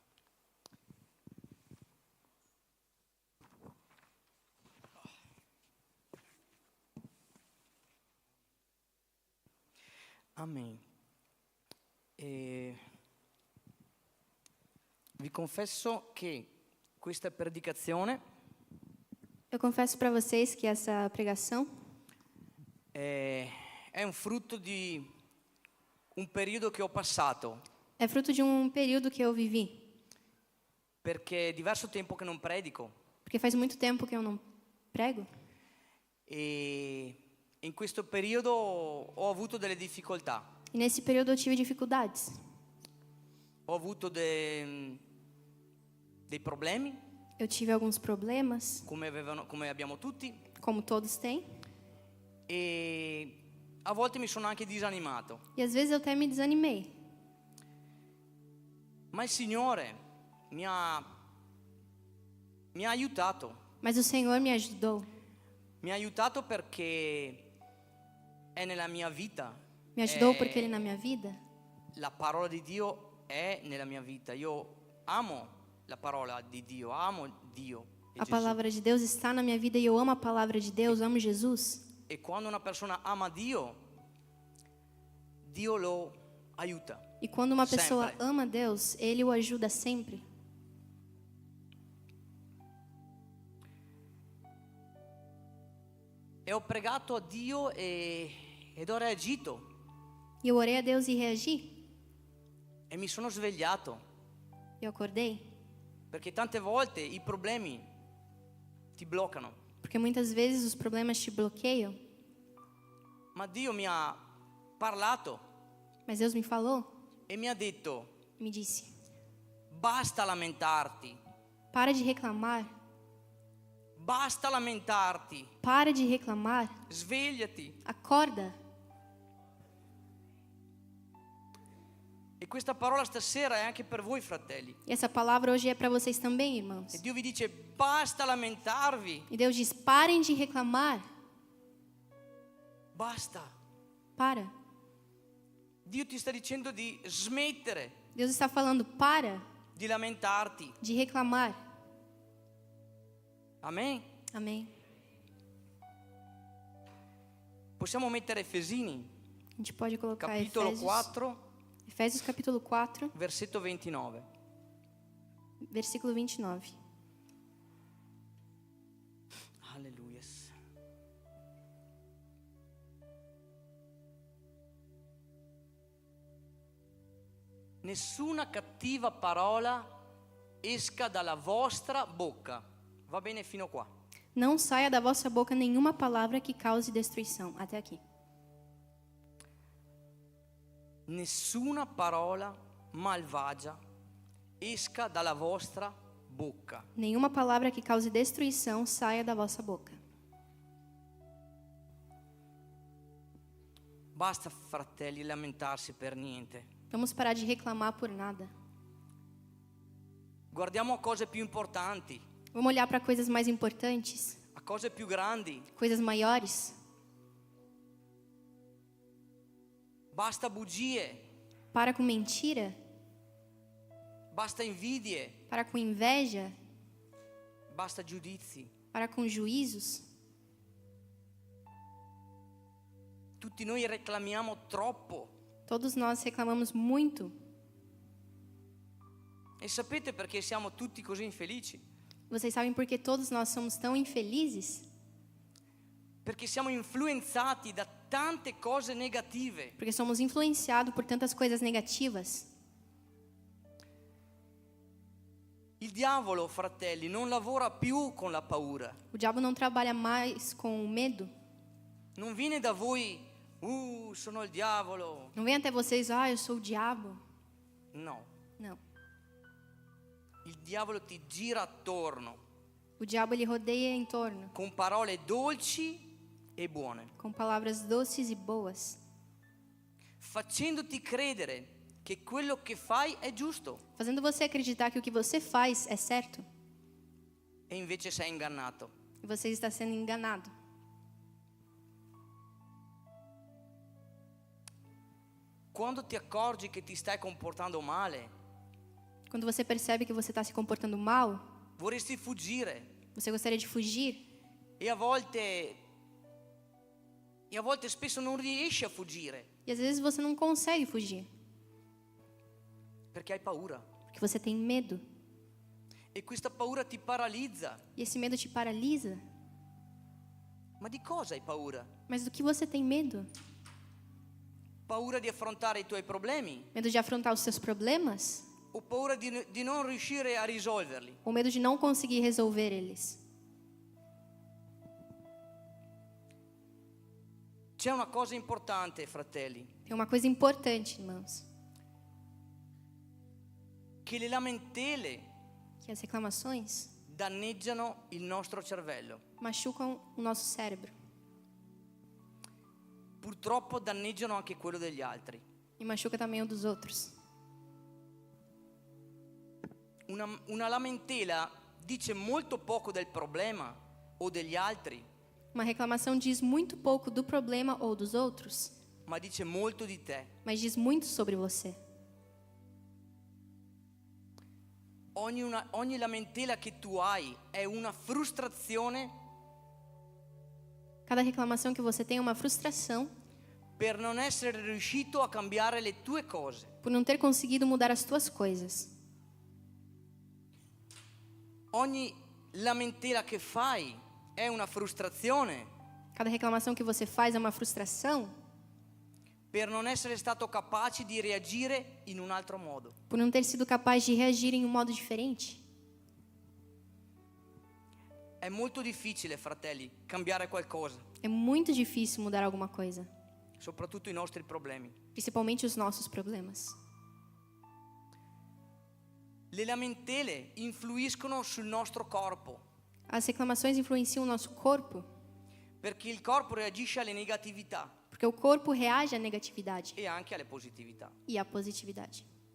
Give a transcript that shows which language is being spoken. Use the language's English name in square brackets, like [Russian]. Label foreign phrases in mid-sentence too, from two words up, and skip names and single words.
[Italian] Amen. E vi confesso che questa predicazione [Portuguese] Eu confesso para vocês que essa pregação [Italian] è un frutto di un periodo che ho passato, [Portuguese] é fruto de um período que eu vivi. [Italian] perché è diverso tempo che non predico [Portuguese] Porque faz muito tempo que eu não prego. [Italian] e in questo periodo ho avuto delle difficoltà, [Portuguese] E nesse período eu tive dificuldades. [Italian] ho avuto dei problemi, [Portuguese] Eu tive alguns problemas, [Italian] come abbiamo tutti, [Portuguese] como todos têm. [Italian] e a volte mi sono anche disanimato, [Portuguese] E às vezes eu até me desanimei. [Italian] ma il Signore mi ha aiutato. [Portuguese] Mas o Senhor me ajudou. [Italian] Mi ha aiutato perché è nella mia vita. [Portuguese] Me ajudou porque Ele na minha vida. [Italian] La parola di Dio è nella mia vita. Io amo la parola di Dio, amo Dio e [Portuguese] A [Italian] Gesù. [Portuguese] palavra de Deus está na minha vida e eu amo a palavra de Deus, amo Jesus. [Italian] E quando una persona ama Dio, Dio lo aiuta. [Portuguese] E quando uma pessoa Sempre. ama Deus, Ele o ajuda sempre. [Italian] E ho pregato a Dio ed ho reagito [Portuguese] E eu orei a Deus e reagi. [Italian] e mi sono svegliato, [Portuguese] Eu acordei. [Italian] perché tante volte i problemi ti bloccano, [Portuguese] Porque muitas vezes os problemas te bloqueiam. [Italian] ma Dio mi ha parlato [Portuguese] Mas Deus me falou, [Italian] e mi ha detto: [Portuguese] me disse: [Italian] basta lamentarti, [Portuguese] para de reclamar. [Italian] basta lamentarti, [Portuguese] Para de reclamar. [Italian] svegliati. [Portuguese] Acorda. [Italian] E questa parola stasera è anche per voi, fratelli. [Portuguese] E essa palavra hoje é para vocês também, irmãos. [Italian] E Dio vi dice: basta lamentarvi, [Portuguese] E Deus diz: parem de reclamar. [Italian] basta. [Portuguese] Para. [Italian] Dio ti sta dicendo di smettere [Portuguese] Deus está falando: para [Italian] di lamentarti. [Portuguese] de reclamar. [Italian] Amen. [Portuguese] Amém. [Italian] Possiamo mettere Efesini, [Portuguese] A gente pode colocar [Italian] capitolo [Portuguese] Efésios, 4, Efésios capítulo 4, [Italian] versetto 29. [Portuguese] versículo 29. [Italian] Alleluia. Nessuna cattiva parola esca dalla vostra bocca. Va bene fino qua. [Portuguese] Não saia da vossa boca nenhuma palavra que cause destruição. Até aqui. [Italian] Nessuna parola malvagia esca dalla vostra bocca. [Portuguese] Nenhuma palavra que cause destruição saia da vossa boca. [Italian] Basta, fratelli, lamentarsi per niente. [Portuguese] Vamos parar de reclamar por nada. [Italian] Guardiamo a cose più importanti, [Portuguese] Vamos olhar para coisas mais importantes, [Italian] a cose più grandi. [Portuguese] coisas maiores. [Italian] Basta bugie, [Portuguese] Para com mentira, [Italian] basta invidie, [Portuguese] para com inveja, [Italian] basta giudizi. [Portuguese] para com juízos. [Italian] Tutti noi reclamiamo troppo. [Portuguese] Todos nós reclamamos muito. [Italian] E sapete perché siamo tutti così infelici? [Portuguese] Vocês sabem por que todos nós somos tão infelizes? [Italian] Perché siamo influenzati da tante cose negative. [Portuguese] Porque somos influenciados por tantas coisas negativas. [Italian] Il diavolo, fratelli, non lavora più con la paura. [Portuguese] O diabo não trabalha mais com o medo. [Italian] Non viene da voi, sono il diavolo. [Portuguese] Não vem até vocês, eu sou o diabo. [Italian] No, [Portuguese] Não. [Italian] il diavolo ti gira attorno [Portuguese] O diabo ele rodeia em torno [Italian] con parole dolci e buone, [Portuguese] com palavras doces e boas, [Italian] facendoti credere che quello che fai è giusto [Portuguese] fazendo você acreditar que o que você faz é certo [Italian] e invece sei ingannato. [Portuguese] e você está sendo enganado. [Italian] Quando ti accorgi che ti stai comportando male, [Portuguese] Quando você percebe que você está se comportando mal, [Italian] vorresti fuggire [Portuguese] você gostaria de fugir [Italian] e a volte spesso non riesci a fuggire [Portuguese] e às vezes você não consegue fugir [Italian] perché hai paura [Portuguese] porque você tem medo [Italian] e questa paura ti paralizza. [Portuguese] e esse medo te paralisa. [Italian] Ma di cosa hai paura? [Portuguese] Mas do que você tem medo? [Italian] Paura di affrontare i tuoi problemi [Portuguese] Medo de afrontar os seus problemas? [Italian] o paura di non riuscire a risolverli? [Portuguese] Ou medo de não conseguir resolver eles? [Italian] C'è una cosa importante, fratelli, [Portuguese] Tem uma coisa importante, irmãos, [Italian] che le lamentele [Portuguese] que as reclamações [Italian] danneggiano il nostro cervello. [Portuguese] machucam o nosso cérebro [Italian] Purtroppo danneggiano anche quello degli altri. [Portuguese] e machuca também o dos outros. [Italian] Una lamentela dice molto poco del problema o degli altri, [Portuguese] Uma reclamação diz muito pouco do problema ou dos outros, [Italian] ma dice molto di te. [Portuguese] mas diz muito sobre você. [Italian] Ogni lamentela che tu hai è una frustrazione [Portuguese] Cada reclamação que você tem é uma frustração [Italian] per non essere riuscito a cambiare le tue cose. [Portuguese] por não ter conseguido mudar as tuas coisas. [Italian] Ogni lamentela che fai è una frustrazione [Portuguese] Cada reclamação que você faz é uma frustração [Italian] per non essere stato capace di reagire in un altro modo. [Portuguese] por não ter sido capaz de reagir em um modo diferente. [Italian] È molto difficile, fratelli, cambiare qualcosa, [Portuguese] É muito difícil mudar alguma coisa, [Italian] soprattutto i nostri problemi. [Portuguese] principalmente os nossos problemas. [Italian] Le lamentele influiscono sul nostro corpo, [Portuguese] As reclamações influenciam o nosso corpo, [Italian] perché il corpo reagisce alle negatività [Portuguese] porque o corpo reage à negatividade [Italian] e anche alle positività. [Portuguese] e à positividade.